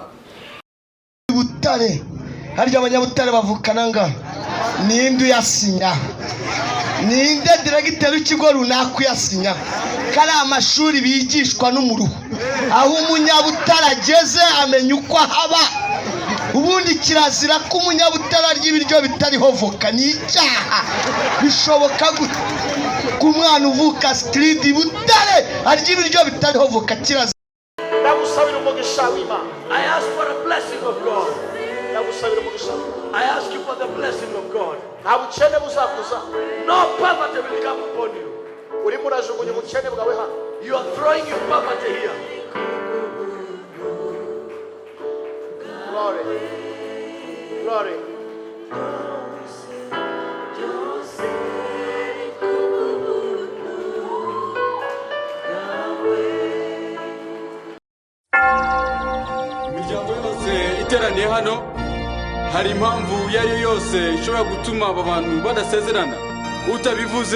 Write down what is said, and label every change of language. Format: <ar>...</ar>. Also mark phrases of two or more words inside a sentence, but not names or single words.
<rw>Butare harya abanyabutare bavukana nga ninde uyasinya ninde diregiteri w'ikigo runaka uyasinya kari amashuri bigishwa n'umuruho aho umunyabutare ageze amenya uko haba ubundi kirazira ko umunyabutare arya ibiryo bitariho voka ni icyaha bishoboka gute ku mwana uvuka street Butare arya ibiryo bitariho voka kirazira ndagusabira umugisha w'Imana.</rw> <en>I ask for a blessing of God.</en> <rw>Ndagusabira umugisha.</rw> <en>I ask you for the blessing of God.</en> <rw>Nta bukene buzakuza.</rw> <en>No poverty will come upon you.</en> <rw>Urimo urajugunya ubukene bwawe hano.</rw> <en>You are throwing your poverty here. Glory. Glory.</en> <rw>Imiryango yose iteraniye hano hari impamvu iyo ari yo yose ishobora gutuma aba bantu badasezerana utabivuze</rw>